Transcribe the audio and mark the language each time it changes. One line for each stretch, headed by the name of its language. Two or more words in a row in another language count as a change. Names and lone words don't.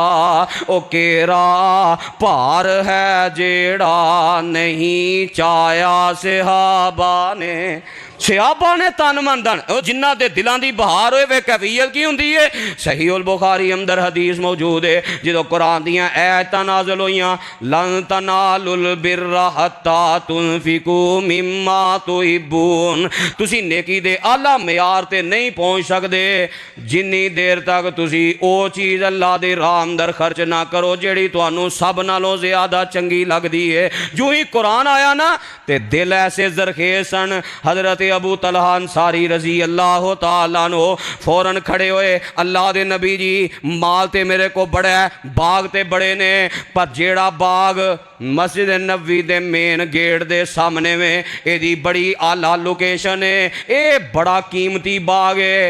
Punjabi: ਓ ਕਿਹੜਾ ਭਾਰ ਹੈ ਜਿਹੜਾ ਨਹੀਂ ਚਾਇਆ ਸਹਾਬਾ ਨੇ। ਸਹਾਬਾ ਨੇ ਤਨ ਮਨ ਧਨ ਜਿਨ੍ਹਾਂ ਦੇ ਦਿਲਾਂ ਦੀ ਬਹਾਰ ਹੋਏ ਵੇ ਕੈਫ਼ੀਅਤ ਕੀ ਹੁੰਦੀ ਹੈ। ਸਹੀ ਉਲ ਬੁਖ਼ਾਰੀ ਅੰਦਰ ਹਦੀਸ ਮੌਜੂਦ ਹੈ, ਜੋ ਕੁਰਾਨ ਦੀਆਂ ਆਇਤਾਂ ਨਾਜ਼ਿਲ ਹੋਈਆਂ,
Arabic: لن تنالوا البر حتى تنفقوا مما تحبون.
Punjabi: ਤੁਸੀਂ ਨੇਕੀ ਦੇ ਆਲਾ ਮਿਆਰ ਤੇ ਨਹੀਂ ਪਹੁੰਚ ਸਕਦੇ ਜਿੰਨੀ ਦੇਰ ਤੱਕ ਤੁਸੀਂ ਓ ਚੀਜ਼ ਅੱਲਾਹ ਦੇ ਰਾਹ ਅੰਦਰ ਖ਼ਰਚ ਨਾ ਕਰੋ ਜਿਹੜੀ ਤੁਹਾਨੂੰ ਸਭ ਨਾਲੋਂ ਜ਼ਿਆਦਾ ਚੰਗੀ ਲੱਗਦੀ ਹੈ। ਜੋ ਹੀ ਕੁਰਾਨ ਆਇਆ ਨਾ ਤੇ ਦਿਲ ਐਸੇ ਜ਼ਰਖ਼ੇਜ਼ ਸਨ। ਹਜ਼ਰਤ ਅਬੂ ਤਲਹਾ ਅੰਸਾਰੀ
Arabic: رضي الله تعالى عنه
Punjabi: ਫ਼ੌਰਨ ਖੜ੍ਹੇ ਹੋਏ, ਅੱਲਾਹ ਦੇ ਨਬੀ ਜੀ ਮਾਲ ਤੇ ਮੇਰੇ ਕੋ ਬੜਾ ਹੈ, ਬਾਗ਼ ਤੇ ਬੜੇ ਨੇ, ਪਰ ਜਿਹੜਾ ਬਾਗ਼ ਮਸਜਿਦ ਨਬਵੀ ਦੇ
English: main gate
Punjabi: ਦੇ ਸਾਹਮਣੇ ਮੇਂ ਏਦੀ ਬੜੀ ਆਲਾ ਲੋਕੇਸ਼ਨ ਹੈ, ਯੇ ਬੜਾ ਕੀਮਤੀ ਬਾਗ਼ ਹੈ।